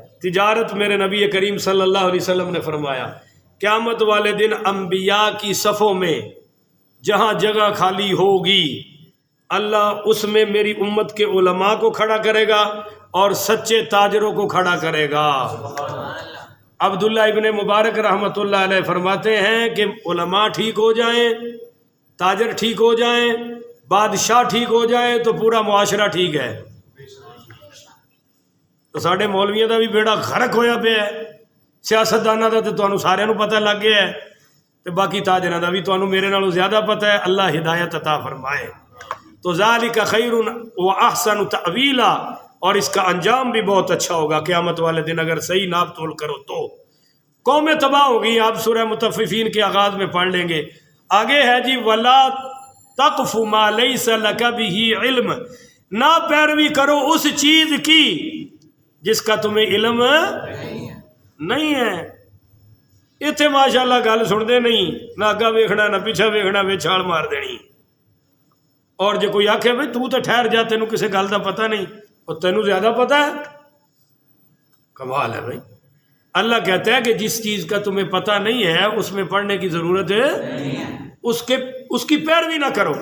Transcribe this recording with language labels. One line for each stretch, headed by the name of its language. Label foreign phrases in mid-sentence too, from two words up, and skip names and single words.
Urdu: تجارت میرے نبی کریم صلی اللہ علیہ وسلم نے فرمایا قیامت والے دن انبیاء کی صفوں میں جہاں جگہ خالی ہوگی اللہ اس میں میری امت کے علماء کو کھڑا کرے گا اور سچے تاجروں کو کھڑا کرے گا. عبداللہ ابن مبارک رحمۃ اللہ علیہ فرماتے ہیں کہ علماء ٹھیک ہو جائیں، تاجر ٹھیک ہو جائیں، بادشاہ ٹھیک ہو جائے تو پورا معاشرہ ٹھیک ہے.
Punjabi: تو ساڈے مولویاں دا بھی بیڑا غرق ہویا پیا ہے، سیاستداناں دا تے تانوں سارے نوں پتہ لگ گیا ہے، تے باقی تاجراں دا بھی تانوں میرے نالوں زیادہ پتہ ہے.
Urdu: اللہ ہدایت عطا فرمائے. تو
Arabic: ذالک خیر و احسن تأویلا،
Urdu: اور اس کا انجام بھی بہت اچھا ہوگا قیامت والے دن اگر صحیح ناپ تول کرو تو. قومیں تباہ ہوگی. آپ سورہ مطففین کے آغاز میں پڑھ لیں گے. آگے ہے جی
Arabic: ولا تقف ما لیس لک بہ علم،
Urdu: نہ پیروی کرو اس چیز کی جس کا تمہیں علم نہیں ہے.
Punjabi: اتنے ماشاءاللہ گل سنتے نہیں، نہ اگا ویکھنا نہ پیچھا ویکھنا، وچ چھال مار دینی. اور جو کوئی آکھے بھائی تو ٹھہر جا، تینوں کسی گل کا پتہ نہیں، اور تینوں زیادہ پتہ ہے. کمال ہے بھائی.
Urdu: اللہ کہتا ہے کہ جس چیز کا تمہیں پتہ نہیں ہے اس میں پڑھنے کی ضرورت ہے، اس کی پیروی نہ کرو.